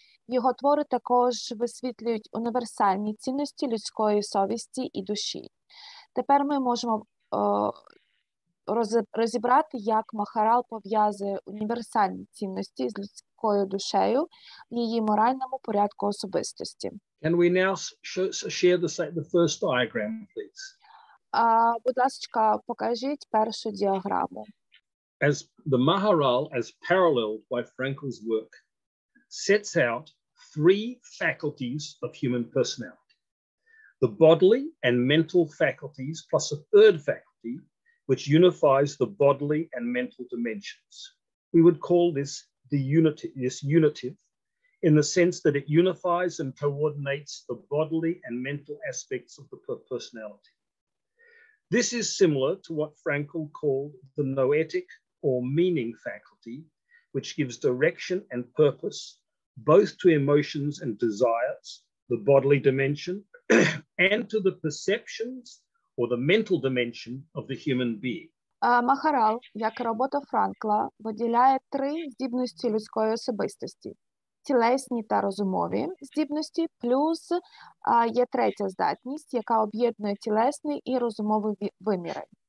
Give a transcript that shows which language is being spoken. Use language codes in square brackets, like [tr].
[uk] Його твори також висвітлюють універсальні цінності людської совісті і душі. Тепер ми можемо розібрати, як Махарал пов'язує універсальні цінності з людською душею в її моральному порядку особистості. [en] Can we now share the first diagram, please? [uk] Будь ласка, покажіть першу діаграму. [en] As the Maharal, as paralleled by Frankl's work, sets out three faculties of human personality: the bodily and mental faculties, plus a third faculty, which unifies the bodily and mental dimensions. We would call this this unitive in the sense that it unifies and coordinates the bodily and mental aspects of the personality. This is similar to what Frankl called the noetic or meaning faculty, which gives direction and purpose both to emotions and desires, the bodily dimension, and to the perceptions or the mental dimension of the human being. [uk] Махарал, як і робота Франкла, виділяє три здібності людської особистості. Тілесні та розумові здібності, плюс є третя здатність, яка об'єднує тілесний і розумовий виміри.